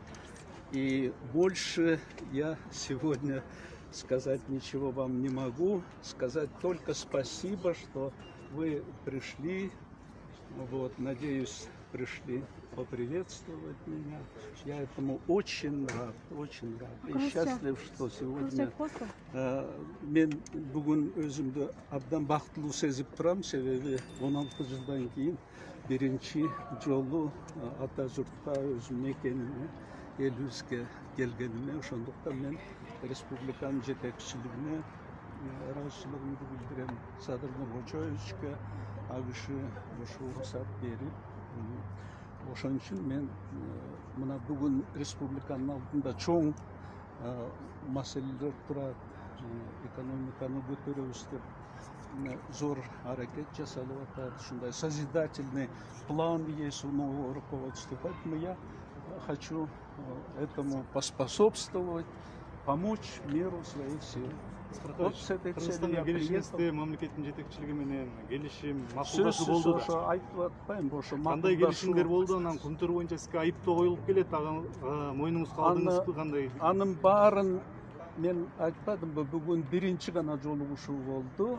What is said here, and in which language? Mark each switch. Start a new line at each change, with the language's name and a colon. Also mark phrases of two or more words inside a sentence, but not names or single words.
Russian: И больше я сегодня сказать ничего вам не могу. Сказать только спасибо, что вы пришли. Вот, надеюсь, пришли поприветствовать меня. Я этому очень рад, очень рад. И счастлив, что сегодня
Kazakh: мен бүгін өзімді абдан бақытлы сезіп тұрам, себебі 16 жылдан кейін бірінші жолу ата жұртқа өзім мекеніне, елімізге келгеніме,
Kyrgyz: ошондуктан мен республиканың жетекчилигине ыраазычылыгымды билдирем. Садыр Нурбачевичке ал киши ушу уруксат берип, ошон үчүн мен мына бүгүн республиканын алдында чоң маселелер турат, экономиканы көтөрөбүз деп зор аракет жасалып атат.
Russian: Ушундай созидательный план есть у нового руководства. Поэтому я хочу этому поспособствовать, помочь меру своих сил. Вот с этой целью я приехал.
Kyrgyz: Мамлекеттин жетекчилиги менен келишим, макулдашуу болду. Ошо айтып атпайм, ошо кандай келишимдер болду? Анан Кумтур боюнча сизге айыптоо коюлуп келет, ага мойнуңузга алдыңызбы, кандай? Анын баарын мен айтпадымбы, бүгүн биринчи гана жолугушуу болду.